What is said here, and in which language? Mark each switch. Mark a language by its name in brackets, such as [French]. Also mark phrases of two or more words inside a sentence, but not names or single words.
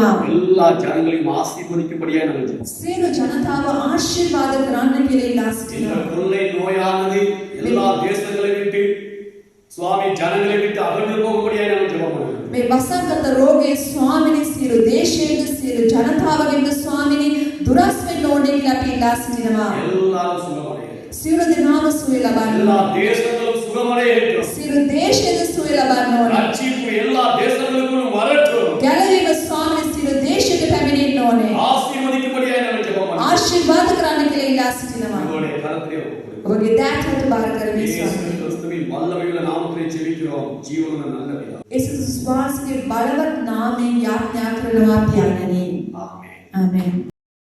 [Tamil] எல்லா ஜனங்களையும் ஆசீர்வதிக்கும்படியாக நாங்கள் ஜெபிக்கிறோம். [Sinhala] සියලු ජනතාව ආශිර්වාද කරන්න කියලා ඉල්ලා [Tamil] இந்த [Sinhala] සිටිනවා. [Tamil] கொள்ளை நோயானது எல்லா தேசங்களை விட்டு சுவாமி ஜனங்களை விட்டு அகன்று போகும்படியாக நாங்கள் ஜெபம் பண்ணுகிறோம். [Sinhala] මේ වසංගත රෝගයේ ස්වාමිනේ සියලු දේශයේද සියලු ජනතාවගෙන්ද ස්වාමිනේ දුරස් වෙන්න ඕනේ කියලා අපි ඉල්ලා සිටිනවා. [Tamil] எல்லாரும் சுகமடைய. [Sinhala] සියලු දෙනාම සුවය ලබන්න. [Tamil] எல்லா தேசங்களும் சுகமடைய வேண்டும். [Sinhala] සියලු දේශයේද සුවය ලබන්න ඕනේ. [Tamil] ரட்சிப்பு எல்லா தேசங்களுக்கும் வரட்டும். [Sinhala] ගැලවීම ස්වාමිනේ සියලු දේශයට පැමිණෙන්න ඕනේ. [Tamil] ஆசீர்வதிக்கும்படியாக நாங்கள் ஜெபம் பண்ணுகிறோம். [Sinhala] ආශිර්වාද කරන්න කියලා ඉල්ලා සිටිනවා. [Tamil] உங்களுடைய கரத்திலே ஒப்புக்கொடுக்கிறோம். [Sinhala] ඔබගේ දෑතට බාර කරමි [Tamil] இயேசு [Sinhala] ස්වාමී. [Tamil] கிறிஸ்துவின் வல்லமையுள்ள நாமத்திலே ஜெபிக்கிறோம். ஜீவனுள்ள நல்ல பிதாவே. [Sinhala] යේසුස් වහන්සේගේ බලවත් නාමයෙන් යාඥා කරනවා පියාණනි. [Tamil] ஆமென். [Sinhala] ආමේන්.